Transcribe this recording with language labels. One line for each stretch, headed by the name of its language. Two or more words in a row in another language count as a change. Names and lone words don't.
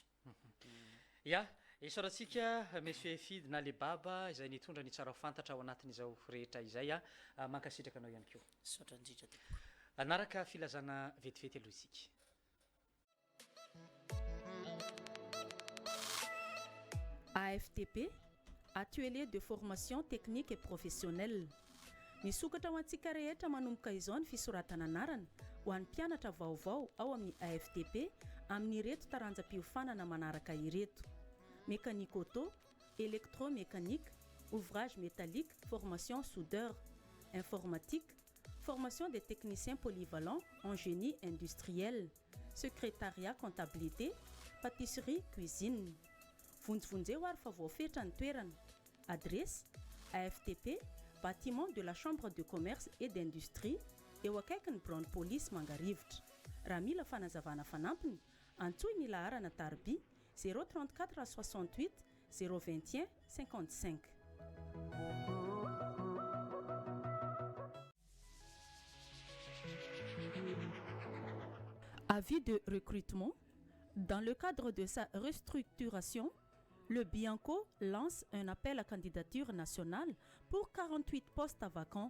Malagasy: ya isaorantsika monsieur Fidy na le baba izay nitondra ny tsara fantatra ao anatin'izao rehetra izay mankasitraka anao ihany koa saotranjitra anaraka filazana vetivety aloha isika
French: AFTP, atelier de formation technique et professionnelle.
Malagasy: Nisokatra ho antsika rehetra manomboka izao ny fisoratana anarana ho an'ny mpianatra vaovao ao amin'ny AFTP amin'ny ireto taranjam-piofanana manaraka ireto:
French: mécanique auto, électromécanique, ouvrage métallique, formation soudeur, informatique, formation des techniciens polyvalents en génie industriel, secrétariat, comptabilité, pâtisserie, cuisine.
Malagasy: Vonjevonjeo ary fa voafetra ny toerana.
French: Adresse: AFTP, bâtiment de la Chambre de commerce et d'industrie,
Malagasy: eo akaikin'ny Brown Police Mangarivotra. Raha mila fanazavana fanampiny, antsoy ny laharana tarby 034 68 021 55.
French: Avis de recrutement. Dans le cadre de sa restructuration, le Bianco lance un appel à candidature nationale pour 48 postes vacants.